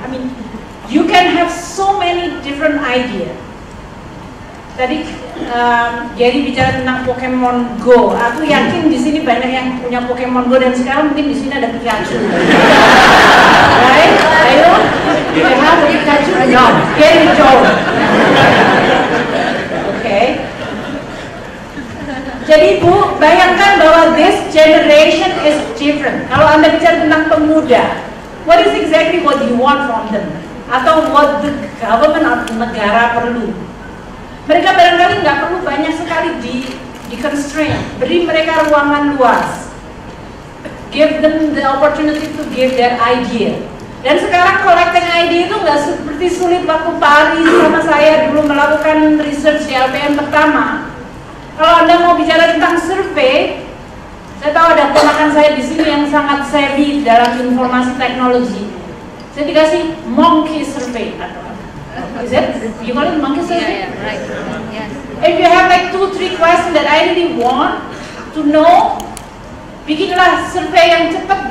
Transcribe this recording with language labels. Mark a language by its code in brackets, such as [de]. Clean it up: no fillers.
[en] I mean, you can have so many different ideas. [id] Tadi Gary bicara tentang Pokemon Go. Aku yakin di sini banyak yang punya Pokemon Go, dan sekarang mungkin di sini ada Pikachu. [en] Right? Ayo, you have Pikachu? No, [id] Gary jauh. Oke. Jadi Bu, bayangkan bahwa [en] this generation is different. [id] Kalau Anda bicara tentang pemuda, [en] what is exactly what you want from them? [id] Atau [en] what the government [id] atau negara perlu? Mereka barangkali nggak perlu banyak sekali di constraint. Beri mereka ruangan luas. [en] Give them the opportunity to give their idea. [id] Dan sekarang [en] collecting idea [id] itu nggak seperti sulit waktu Pak Ari sama saya dulu melakukan research di LPM pertama. Kalau Anda mau bicara tentang survei, saya tahu ada ponakan saya di sini yang sangat savvy dalam informasi teknologi. Saya dikasih monkey survey atau [en] is it? You call it monkey survey? Yeah, right. Yes. If you have like 2-3 questions that I really want to know, [id] bikinlah survei yang cepat.